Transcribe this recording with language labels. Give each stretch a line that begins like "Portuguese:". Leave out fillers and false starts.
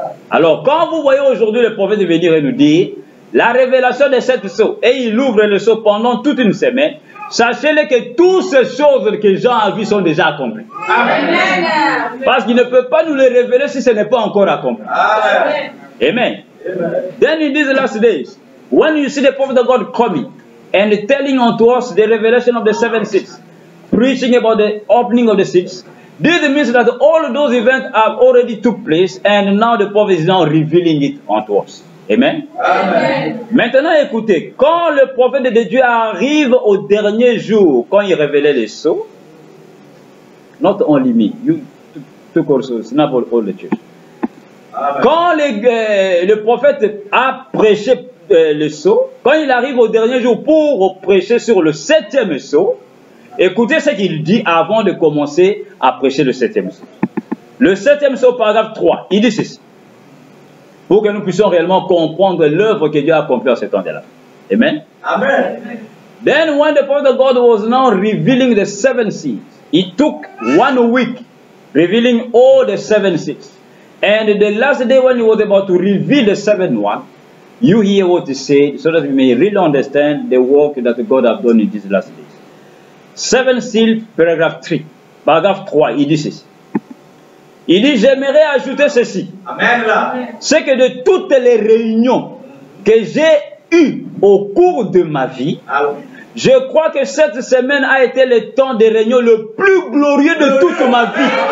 French: Alors, quand vous voyez aujourd'hui le prophète venir et nous dire la révélation des 7 sceaux, et il ouvre le sceau pendant toute une semaine, sachez-le que toutes ces choses que Jean a vues sont déjà accomplies. Amen. Parce qu'il ne peut pas nous les révéler si ce n'est pas encore accompli. Amen. Amen.
English: Then in these last days, when you see the prophet of God coming and telling unto us the revelation of the 7 seals, preaching about the opening of the seals, this means that all those events have already took place and now the prophet is now revealing it unto us. Amen. Amen.
French: Maintenant, écoutez, quand le prophète de Dieu arrive au dernier jour, quand il révélait les sceaux,
English: not only me, you took also, it's not all the church.
French: Amen. Quand le prophète a prêché le sceau, quand il arrive au dernier jour pour prêcher sur le 7e sceau, écoutez ce qu'il dit avant de commencer à prêcher le 7e sceau. Le 7e sceau, paragraphe 3, il dit ceci. Pour que nous puissions réellement comprendre l'œuvre que Dieu a accomplie en ce temps-là. Amen. Amen.
English: Then when the prophet of God was now revealing the 7 seals, it took 1 week revealing all the 7 seals. And the last day when he was about to reveal the 7th one, you hear what he said so that we may really understand the work that God has done in these last days. 7 seals,
French: paragraphe 3. Paragraphe 3, il dit ceci. Il dit, j'aimerais ajouter ceci. Amen. C'est que de toutes les réunions que j'ai eues au cours de ma vie, je crois que cette semaine a été le temps de réunion le plus glorieux de toute ma vie.